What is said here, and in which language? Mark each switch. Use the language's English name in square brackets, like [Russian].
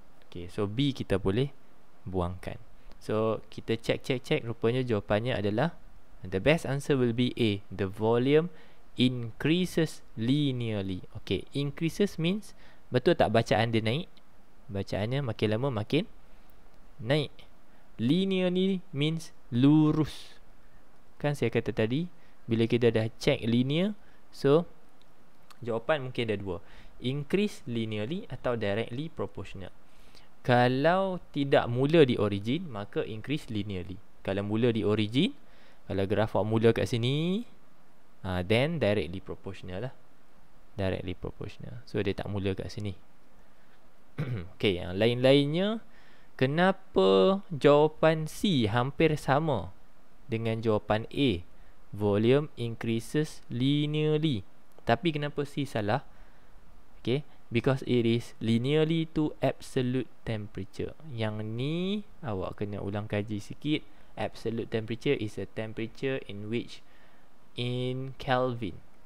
[Malay] Okay, so B kita boleh buangkan. So kita check. Rupanya jawapannya adalah, [English] the best answer will be A. The volume increases linearly. [Malay] Okay, increases means, betul tak bacaan dia naik? Bacaannya makin lama makin naik. Linearly means lurus. Kan saya kata tadi, bila kita dah check linear, so jawapan mungkin ada dua, increase linearly atau directly proportional. Kalau tidak mula di origin, maka increase linearly. Kalau mula di origin, kalau graf mula kat sini, then directly proportional lah. Directly proportional. So dia tak mula kat sini. Okay, yang lain-lainnya, kenapa jawapan C hampir sama dengan jawapan A? [English] Volume increases linearly. [Malay] Tapi kenapa C salah? [English] Okay, because it is linearly to absolute temperature. [Malay] Yang ni awak kena ulang kaji sikit. [English] Absolute temperature is a temperature in which, in Kelvin.